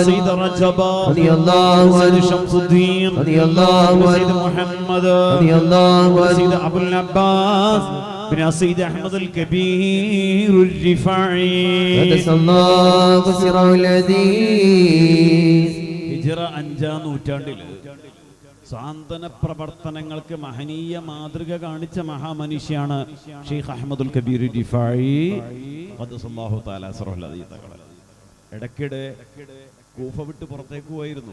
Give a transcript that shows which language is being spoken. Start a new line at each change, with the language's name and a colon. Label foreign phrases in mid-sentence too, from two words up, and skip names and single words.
Arabic: سيد رجب رضي الله سيد عنه. شمس الدين رضي الله سيد عنه. محمد رضي الله عنه. سيد أبو العباس بن سيد أحمد الكبير الرفاعي قدس الله سره العزيز.
Malayalam: ഹിജ്റ 5-ാം നൂറ്റാണ്ടിൽ സാന്ത്വന പ്രവർത്തനങ്ങൾക്ക് മഹനീയ മാതൃക കാണിച്ച മഹാമനുഷ്യാണ് ഷെയ്ഖ് അഹ്മദുൽ കബീർ റിഫായി
Arabic: قدس الله تعالى سره العزيز.
Malayalam: ഇടയ്ക്കിടെ കൂഫ വിട്ട് പുറത്തേക്ക് പോയിരുന്നു.